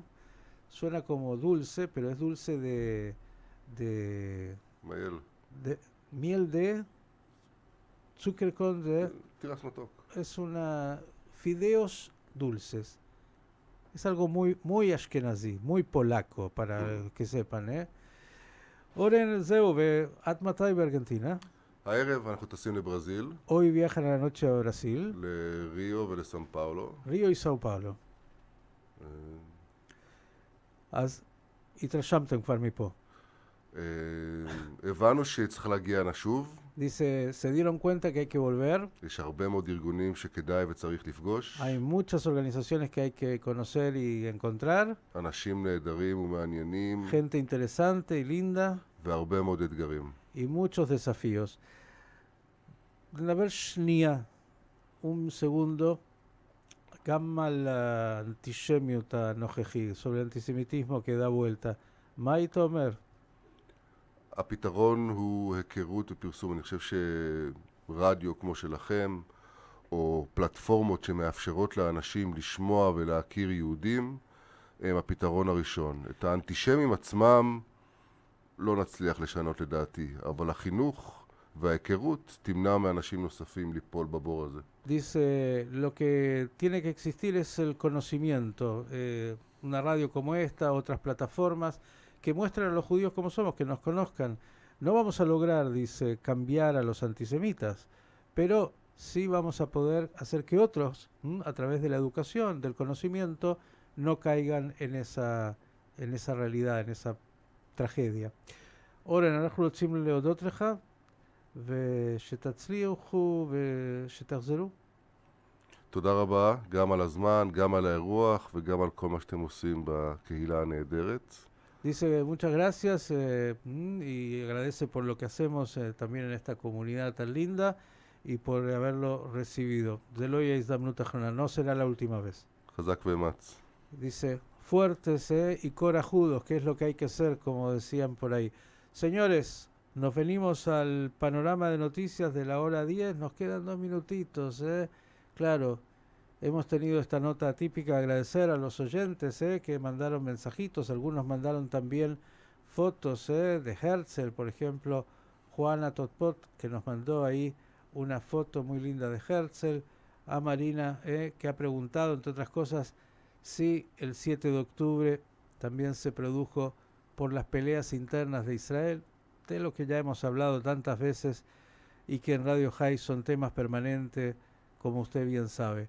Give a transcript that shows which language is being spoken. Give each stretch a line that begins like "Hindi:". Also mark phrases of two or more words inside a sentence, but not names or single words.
Spanish: Suena como dulce, pero es dulce de miel de Zuckerkorn de... Es una... fideos dulces. Es algo muy ashkenazí, muy polaco, para que sepan, ¿eh?
Hebrew: אורן, זהו, ואת מתי בארגנטינה? הערב אנחנו טסים לברזיל.
Spanish: Hoy viajan a la noche a Brasil.
Hebrew: לריו ולסאו פאולו. ריו וסאו פאולו. אז התרשמתם כבר מפה. הבנו שצריך להגיע נשוב.
Spanish: Dice, se dieron cuenta que hay que volver.
Hebrew: יש הרבה מאוד ארגונים שכדאי וצריך לפגוש.
Spanish: Hay muchas organizaciones que hay que conocer y encontrar.
Hebrew: אנשים נהדרים ומעניינים.
Spanish: Gente interesante y linda.
Hebrew: והרבה מאוד אתגרים.
Spanish: Y muchos desafíos.
Hebrew: נדבר שנייה,
Spanish: un segundo,
Hebrew: גם על האנטישמיות הנוכחי,
Spanish: sobre el antisemitismo que da vuelta.
Hebrew: מה היית אומר? הפתרון הוא היכרות ופרסום. אני חושב שרדיו כמו שלכם, או פלטפורמות שמאפשרות לאנשים לשמוע ולהכיר יהודים, הם הפתרון הראשון. את האנטישמים עצמם לא נצליח לשנות לדעתי, אבל החינוך וההיכרות תמנע מאנשים נוספים ליפול בבור הזה.
Spanish: Dice, lo que tiene que existir es el conocimiento. Una radio como esta, otras plataformas que muestran a los judíos cómo somos, que nos conozcan. No vamos a lograr, dice, cambiar a los antisemitas, pero sí vamos a poder hacer que otros, a través de la educación, del conocimiento, no caigan en esa realidad, en esa tragedia.
Hebrew: אורן, אנחנו רוצים להודות לך, ושתצליחו ושתחזרו. תודה רבה, גם על הזמן, גם על האירוח, וגם על כל מה שאתם עושים בקהילה הנהדרת.
Spanish: Dice muchas gracias y agradece por lo que hacemos también en esta comunidad tan linda y por haberlo recibido.
Hebrew: זה לא יהיה הזדמנות אחרונה,
Spanish: no será la última vez.
Hebrew: חזק ואמץ.
Spanish: Dice, fuertes y corajudos, que es lo que hay que hacer, como decían por ahí. Señores, nos venimos al panorama de noticias de la hora 10, nos quedan 2 minutitos, Claro, hemos tenido esta nota típica, agradecer a los oyentes que mandaron mensajitos, algunos mandaron también fotos de Herzl, por ejemplo, Juana Totpot, que nos mandó ahí una foto muy linda de Herzl, a Marina, que ha preguntado, entre otras cosas, si el 7 de octubre también se produjo por las peleas internas de Israel, de lo que ya hemos hablado tantas veces y que en Radio High son temas permanentes, como usted bien sabe.